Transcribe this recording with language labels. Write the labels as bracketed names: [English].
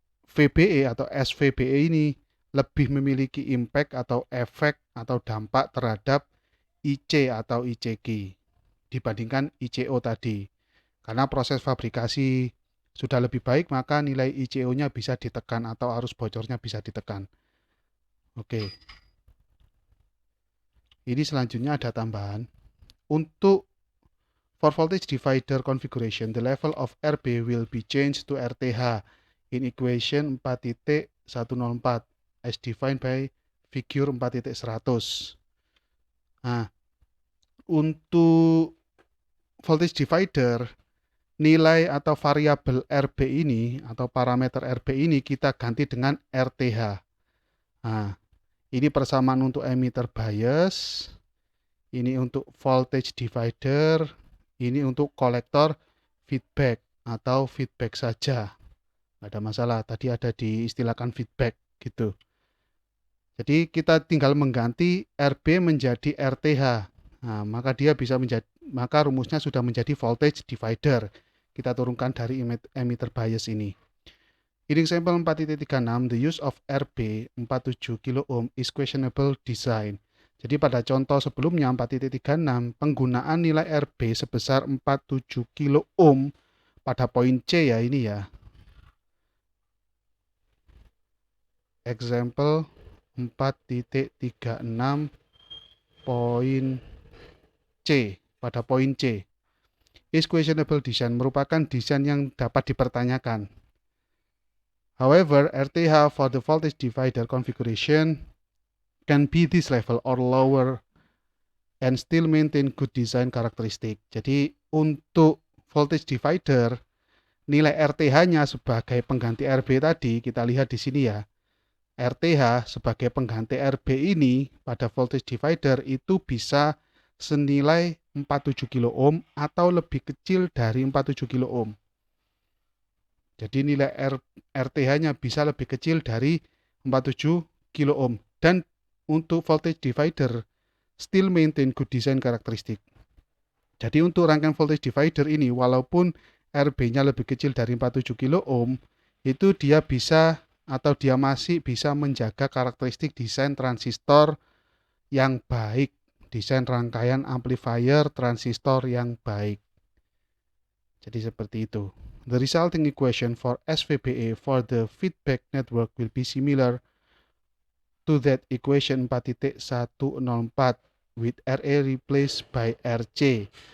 [Indonesian] VBE atau SVBE ini lebih memiliki impact atau efek atau dampak terhadap IC atau ICQ dibandingkan ICO tadi. Karena proses fabrikasi sudah lebih baik, maka nilai ICO-nya bisa ditekan atau arus bocornya bisa ditekan. Oke. Ini selanjutnya ada tambahan. [English] Untuk for voltage divider configuration, the level of RB will be changed to RTH in equation 4.104 as defined by figure 4.100. [Indonesian] Nah, untuk voltage divider, nilai atau variabel RB ini atau parameter RB ini kita ganti dengan RTH. Nah, ini persamaan untuk emitter bias, ini untuk voltage divider, ini untuk kolektor feedback atau feedback saja. Nggak ada masalah, tadi ada diistilahkan feedback gitu. Jadi kita tinggal mengganti RB menjadi RTH. Nah, maka dia bisa menjadi, maka rumusnya sudah menjadi voltage divider. Kita turunkan dari emitter bias ini. [English] In example 4.36, the use of RB 47 kilo ohm is questionable design. [Indonesian] Jadi pada contoh sebelumnya 4.36, penggunaan nilai RB sebesar 47 kilo ohm pada poin C ya ini ya. Example 4.36 poin C, pada poin C. [English] Is questionable design, [Indonesian] merupakan desain yang dapat dipertanyakan. [English] However, RTH for the voltage divider configuration can be this level or lower and still maintain good design characteristic. [Indonesian] Jadi untuk voltage divider, nilai RTH-nya sebagai pengganti RB tadi, kita lihat di sini ya. RTH sebagai pengganti RB ini pada voltage divider itu bisa senilai 47 kilo ohm atau lebih kecil dari 47 kilo ohm. Jadi nilai RTH-nya bisa lebih kecil dari 47 kilo ohm. Dan untuk voltage divider [English] still maintain good design [Indonesian] karakteristik. Jadi untuk rangkaian voltage divider ini, walaupun RB-nya lebih kecil dari 47 kilo ohm, itu dia bisa atau dia masih bisa menjaga karakteristik desain transistor yang baik, desain rangkaian amplifier transistor yang baik. Jadi seperti itu. [English] The resulting equation for SVBE for the feedback network will be similar to that equation 4.104 with RA replaced by RC.